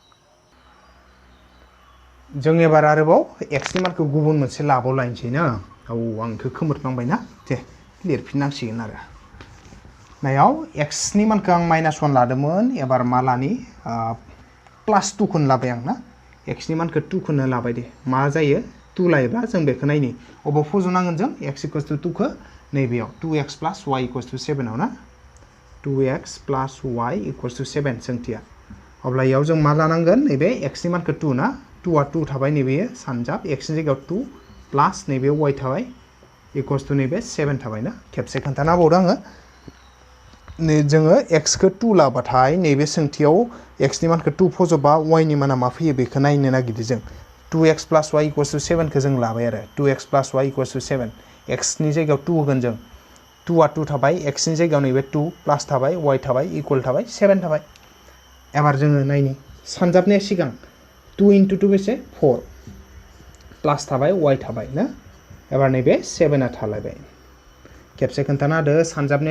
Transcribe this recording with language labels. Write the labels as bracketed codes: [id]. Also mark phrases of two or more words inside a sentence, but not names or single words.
[brx] जों एबार आरोबाव x नि मानखौ गुबुन मोनसे लाबावलायनोसै ना औ आं इखौ खोमोरफ्लांबायना दे लिरफिननांसिगोन आरो नायाव x नि मानखौ आं -1 लादोंमोन एबार मा लानि +2 खौनो लाबाय आं ना x नि मानखौ 2 खौनो लाबाय दे मा जायो 2 लायोब्ला जों बेखौ नायनि अबाव फज'नांगोन जों x = 2 खौ नैबेयाव 2x + y = 7 आव ना [en] 2x plus y equals to 7 [brx] सोंथिया अब्ला याव जों मा लानांगोन नैबे x नि मानखौ 2 ना 2 आ 2 थाबाय नैबे सानजाब x नि जायगायाव 2 प्लस नैबे y थाबाय [en] equals to [brx] नैबे 7 थाबाय ना खेबसे खोन्थाना होबावदों आङो नै जोङो x खौ 2 लाबाथाय नैबे सोंथियाव x नि मानखौ 2 फजोबा y नि माना मा फैयो बेखौ नायनो नागिरदों जों [en] 2x plus y equals to 7 [brx] खौ जों लाबाय आरो [en] 2x plus y equals to 7 [brx] x नि जायगायाव 2 होगोन जों 2 आ 2 थाबाय x नि जायगायाव नैबे 2 प्लस थाबाय y थाबाय इक्वल थाबाय 7 थाबाय एबार जोङो नायनि सानजाबनाया सिगां 2 into 2 बेसे 4 प्लस थाबाय y थाबाय ना एबार नैबे 7 आ थालायबाय खेबसे खोन्थाना होदो सानजाबनाया